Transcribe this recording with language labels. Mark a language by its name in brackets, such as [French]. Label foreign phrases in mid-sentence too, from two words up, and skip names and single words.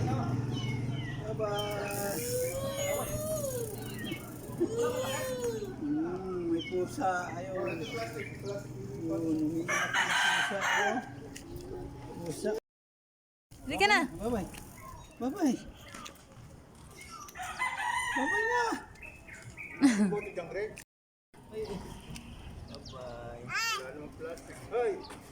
[Filipino] Bye-bye. May pusa. Ayun. Yun, umiiyak yung pusa. Ayun. Pusa. Halika na. Bye-bye. Bye-bye. Bye-bye na. Bye-bye. Hey.